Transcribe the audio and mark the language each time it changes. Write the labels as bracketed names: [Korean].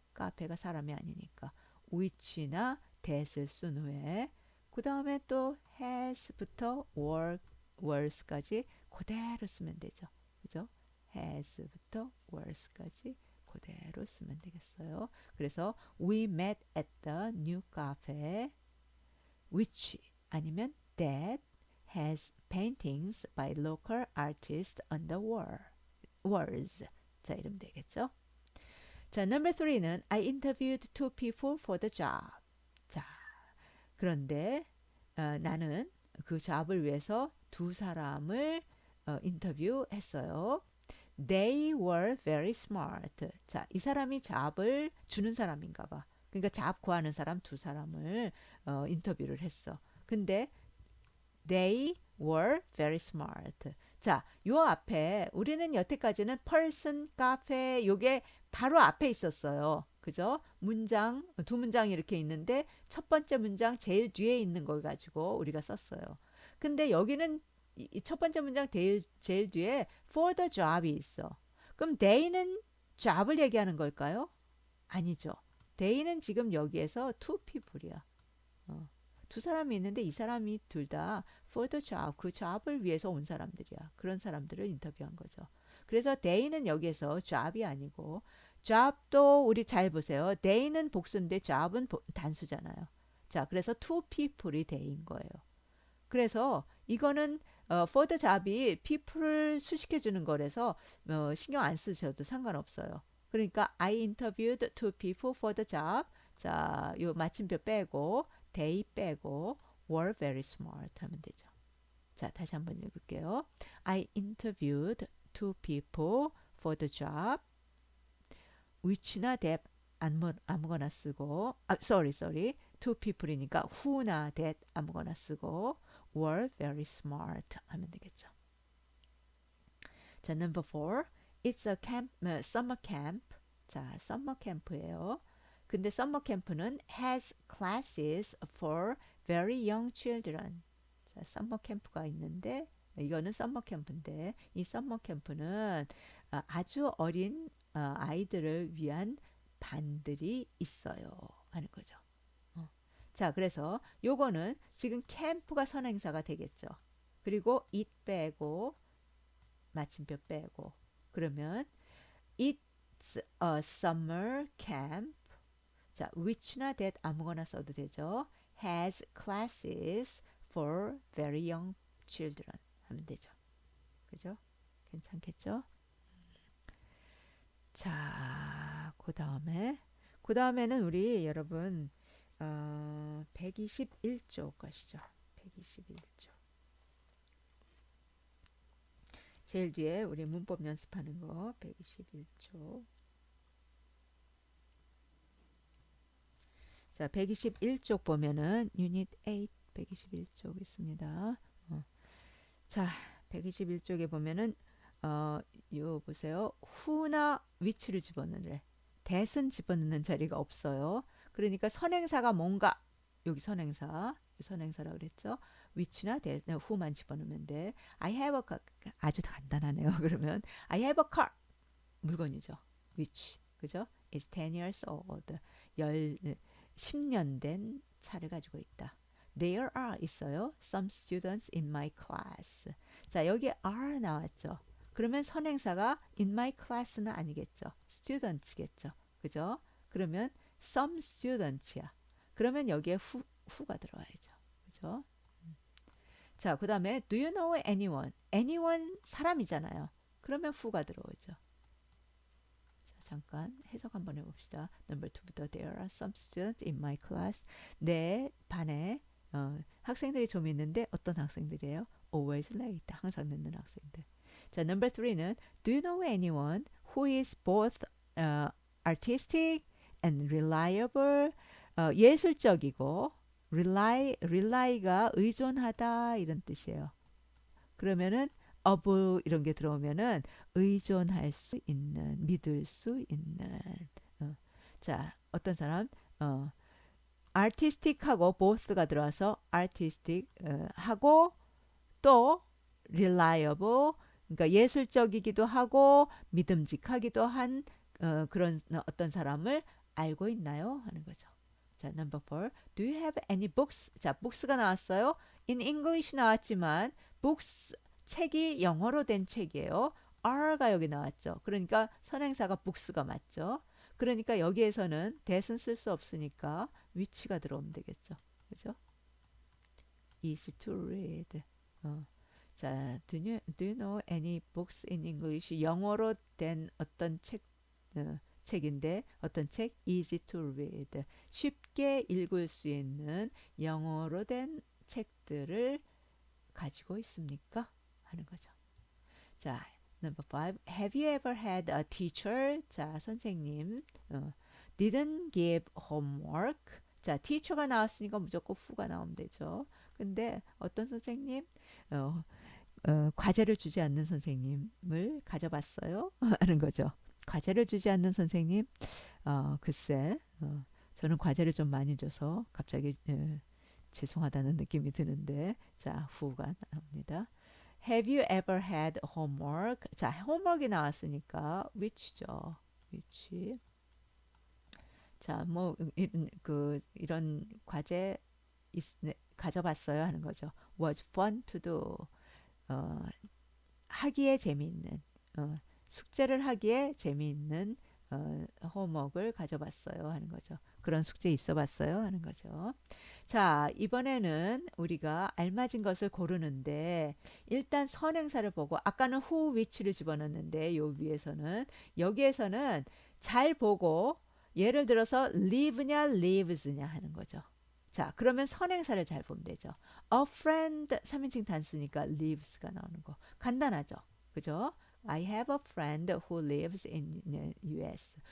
[Korean] 카페가 사람이 아니니까 which나 that을 쓴 후에 그 다음에 또 has부터 was까지 그대로 쓰면 되죠. 그죠? has부터 was까지 그대로 쓰면 되겠어요. [English] 그래서 we met at the new cafe which [Korean] 아니면 [English] that has paintings by local artists on the walls. [Korean] 자, 이러면 되겠죠? [English] 자, number 3는 I interviewed two people for the job. [Korean] 자, 그런데 나는 그 잡을 위해서 두 사람을 인터뷰했어요. [English] They were very smart. [Korean] 자, 이 사람이 잡을 주는 사람인가 봐. 그러니까 잡 구하는 사람 두 사람을 인터뷰를 했어. [English] 근데 they were very smart. [Korean] 자, 요 앞에 우리는 여태까지는 person, 카페 요게 바로 앞에 있었어요. 그죠? 문장, 두 문장이 이렇게 있는데 첫 번째 문장 제일 뒤에 있는 걸 가지고 우리가 썼어요. 근데 여기는 이 첫 번째 문장 제일 뒤에 for the job이 있어. 그럼 they는 job을 얘기하는 걸까요? 아니죠. they는 지금 여기에서 two people이야. 어. 두 사람이 있는데 이 사람이 둘 다 for the job, 그 job을 위해서 온 사람들이야. 그런 사람들을 인터뷰한 거죠. 그래서 they는 여기에서 job이 아니고 job도 우리 잘 보세요. they는 복수인데 job은 단수잖아요. 자, 그래서 two people이 they인 거예요. 그래서 이거는 for the job이 people을 수식해 주는 거라서 신경 안 쓰셔도 상관없어요. [English] 그러니까 I interviewed two people for the job. [Korean] 자, 요 마침표 빼고 they 빼고 were very smart 하면 되죠. 자, 다시 한번 읽을게요. [English] I interviewed two people for the job. [Korean] which나 that 아무거나 쓰고 sorry. [English] two people이니까 who나 that [Korean] 아무거나 쓰고 [English] were very smart 하면 되겠죠. 자, number 4. It's a camp, summer camp. [Korean] 자, summer camp예요. [English] 근데 summer camp는 has classes for very young children. [Korean] 자, summer camp가 있는데 이거는 summer camp인데 이 summer camp는 아주 어린 아이들을 위한 반들이 있어요 하는 거죠. 자, 그래서 요거는 지금 캠프가 선행사가 되겠죠. 그리고 it 빼고 마침표 빼고 그러면 it's a summer camp. 자, which나 that 아무거나 써도 되죠. [English] has classes for very young children [Korean] 하면 되죠. 그죠? 괜찮겠죠? 자, 그 다음에는 우리 여러분 121쪽 가시죠. 121쪽. 제일 뒤에 우리 문법 연습하는 거 121쪽. 자, 121쪽 보면은 유닛 8 121쪽 있습니다. 자, 121쪽에 보면은 요 보세요. who나 which를 집어넣으래. that은 집어넣는 자리가 없어요. 그러니까 선행사가 뭔가 여기 선행사라고 그랬죠. which나 that, who만 집어넣으면 돼. [English] I have a car. [Korean] 아주 간단하네요. [English] 그러면 I have a car. 물건이죠. which. 그죠? is 10 years old. [Korean] 10년 된 차를 가지고 있다. [English] There are [Korean] 있어요. [English] Some students in my class. [Korean] 자, 여기 are 나왔죠. 그러면 선행사가 in my class는 아니겠죠. students겠죠. 그죠? 그러면 some students야. 그러면 여기에 who가 들어와야죠. 그죠? [English] 자, 그 다음에 do you know anyone? [Korean] anyone 사람이잖아요. 그러면 who가 들어오죠. 자, 잠깐 해석 한번 해봅시다. [English] Number 2부터 there are some students in my class. [Korean] 내 반에 학생들이 좀 있는데 어떤 학생들이에요? [English] always late. [Korean] 항상 늦는 학생들. [English] 자, number 3는 do you know anyone who is both artistic and reliable? [Korean] 예술적이고 rely가 의존하다 이런 뜻이에요. 그러면은 of 이런 게 들어오면은 의존할 수 있는, 믿을 수 있는. 자, 어떤 사람 artistic하고 both가 들어와서 artistic 하고 또 reliable 그러니까 예술적이기도 하고 믿음직하기도 한 그런 어떤 사람을 알고 있나요? 하는 거죠. [English] 자, number 4. Do you have any books? [Korean] 자, books가 나왔어요. In English 나왔지만 books 책이 영어로 된 책이에요. are가 여기 나왔죠. 그러니까 선행사가 books가 맞죠. 그러니까 여기에서는 that은 쓸 수 없으니까 which가 들어오면 되겠죠. 그죠? [English] easy to read. 자, do you know any books in English? [Korean] 영어로 된 어떤 책인데 어떤 책? [English] easy to read. [Korean] 쉽게 읽을 수 있는 영어로 된 책들을 가지고 있습니까? 하는 거죠. 자, number 5. [English] Have you ever had a teacher? [Korean] 자, 선생님 [English] didn't give homework. [Korean] 자, teacher가 나왔으니까 무조건 who가 나오면 되죠. 근데 어떤 선생님 과제를 주지 않는 선생님을 가져봤어요? 하는 거죠. 과제를 주지 않는 선생님 글쎄 저는 과제를 좀 많이 줘서 갑자기 죄송하다는 느낌이 드는데 자, who가 나옵니다. [English] Have you ever had homework? [Korean] 자, homework이 나왔으니까 which죠. which. 자, 뭐 이런 과제 네, 가져봤어요 하는 거죠. [English] Was fun to do. [Korean] 어, 하기에 재미있는 숙제를 하기에 재미있는 홈워크를 가져봤어요 하는 거죠. 그런 숙제 있어 봤어요 하는 거죠. 자, 이번에는 우리가 알맞은 것을 고르는데 일단 선행사를 보고 아까는 who, which를 집어넣는데 요 위에서는 여기에서는 잘 보고 예를 들어서 live냐 lives냐 하는 거죠. 자, 그러면 선행사를 잘 보면 되죠. A friend 3인칭 단수니까 lives가 나오는 거. 간단하죠. 그죠? [English] I have a friend who lives in US.